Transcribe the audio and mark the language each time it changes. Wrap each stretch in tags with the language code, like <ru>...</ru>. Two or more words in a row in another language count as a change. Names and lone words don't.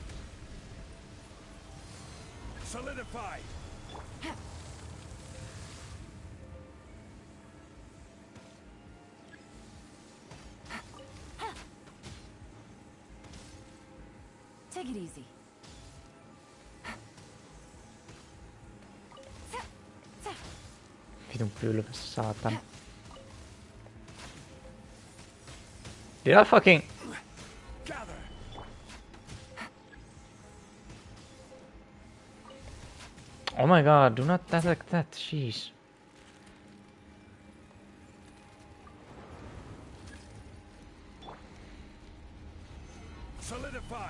<en>Solidify! Take it easy.</en> <fi>Vitun pylväs, saatan.</fi> <en>Did I fucking... Gather! Oh my god, do not attack that, jeez. Solidify!</en>